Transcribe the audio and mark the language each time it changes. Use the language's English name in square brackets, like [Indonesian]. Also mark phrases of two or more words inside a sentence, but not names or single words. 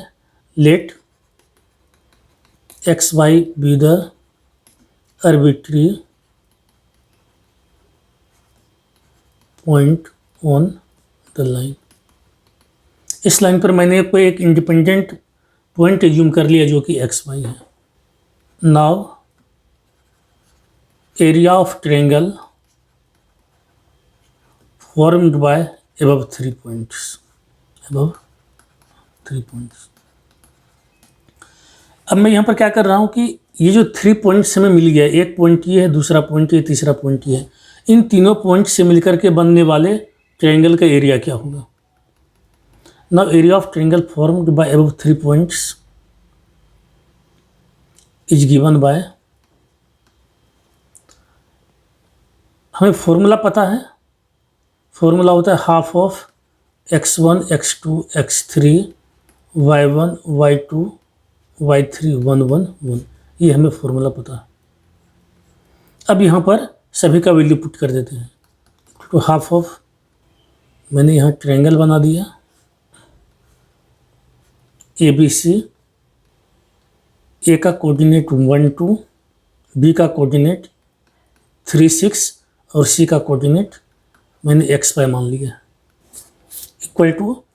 [English] Let x y be the arbitrary point on the line. [Hindi] इस लाइन पर मैंने कोई एक [English] independent point assume [Hindi] कर लिया जो कि एक्स वाई है। [English] now area of triangle formed by above 3 points, [Hindi] अब मैं यहाँ पर क्या कर रहा हूँ कि ये जो 3 पॉइंट्स हमें मिल गया, एक पॉइंट ये है, दूसरा पॉइंट ये, तीसरा पॉइंट ये है, इन तीनों पॉइंट से मिलकर के बनने वाले ट्रायंगल का एरिया क्या होगा। [English] now area of triangle formed by above 3 points is given by, [Hindi] हमें फॉर्मूला पता है, फॉर्मूला होता है [English] half of x1 x2 x3 y1 y2 y3 1 1 1, [Hindi] ये हमें फॉर्मूला पता है। अब यहाँ पर सभी का [English] value put [Hindi] कर देते हैं। तो [English] half of, [Hindi] मैंने यहाँ ट्रायंगल बना दिया ए बी सी, ए का कोऑर्डिनेट 1 2, बी का कोऑर्डिनेट 3 6 और सी का कोऑर्डिनेट मैंने एक्स वाई मान लिया, [English] equal to